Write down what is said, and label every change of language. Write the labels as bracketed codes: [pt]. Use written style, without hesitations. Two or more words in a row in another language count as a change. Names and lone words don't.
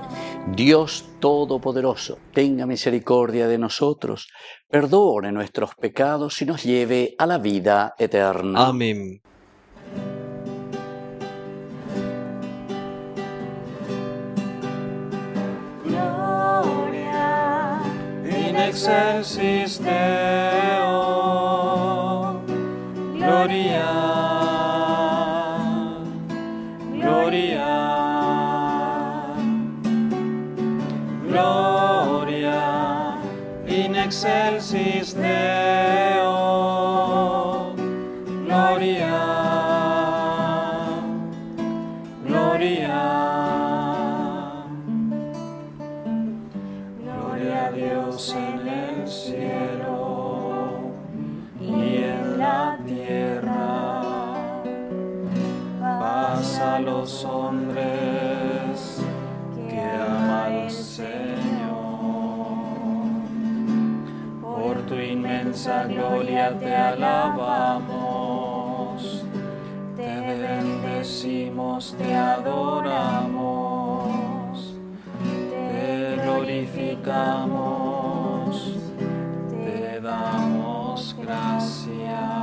[es] Dios Todopoderoso, tenga misericordia de nosotros, perdone nuestros pecados y nos lleve a la vida eterna. Amén. [la] excelsis Deo. Gloria, gloria, gloria, in excelsis Deo. [es] Gloria, gloria, gloria a Dios en el cielo y en la tierra, paz a los hombres que ama al Señor. Por tu inmensa gloria te alabamos, te bendecimos, te adoramos, te glorificamos, te damos gracias.